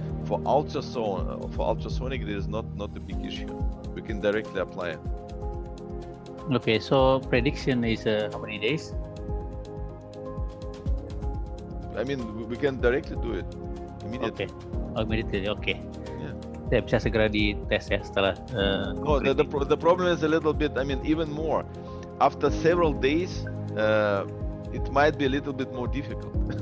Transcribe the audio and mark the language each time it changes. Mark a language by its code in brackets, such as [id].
[en] For ultrasonic, there is not a big issue. We can directly apply it. Okay, so prediction is how many days? I mean, we can directly do it immediately. Okay, immediately. Okay. Yeah. [id] Saya bisa segera dites ya setelah. [en] No, the problem is a little bit. I mean, even more. After several days, it might be a little bit more difficult.